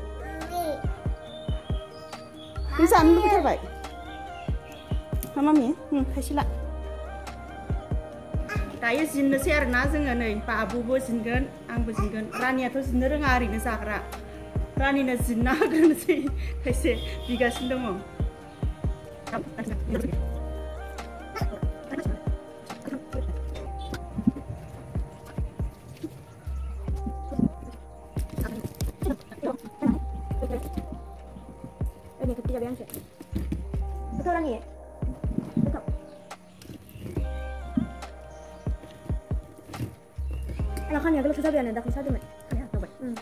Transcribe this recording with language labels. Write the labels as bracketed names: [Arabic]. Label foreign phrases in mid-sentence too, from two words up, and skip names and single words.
[Bodo] नों जानो लुबैथारबाय मा मामि खायसे ला दायो जिननोसै आरोना जोङो नै बाबुबो जिनगोन आंबो जिनगोन रानियाथ' जिननो रोङा ओरैनो जाग्रा रानिनो जिनना होग्रोनोसै खायसे बिगासिनो दङ [Malay] ini ketiga biasa betul lagi ya betul kan ya kalau susah biar nanti susah deh kan ya coba